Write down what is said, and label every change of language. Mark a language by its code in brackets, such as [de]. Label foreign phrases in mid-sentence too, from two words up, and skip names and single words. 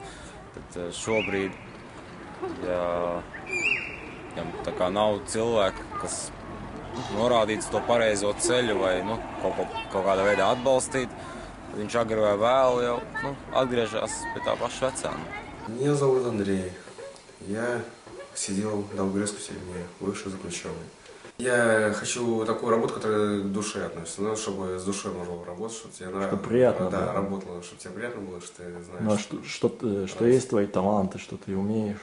[lv] Tad šobrīd, ja tā kā nav cilvēku, kas norādītu to pareizo ceļu vai kaut kādā veidā atbalstīt, tad viņš agri vai vēlu jau atgriežas pie tā paša vecāna. [ru] Меня зовут Андрей. Я сидел в Долгорецкой тюрьме, бывший заключенный. Я хочу такую работу, которая к душе относится, чтобы с душой можно было работать, чтобы тебе нравилось. Чтобы приятно было. Да, было. Работало, чтобы тебе приятно было, что ты знаешь. Ну а что есть твои таланты, что ты умеешь?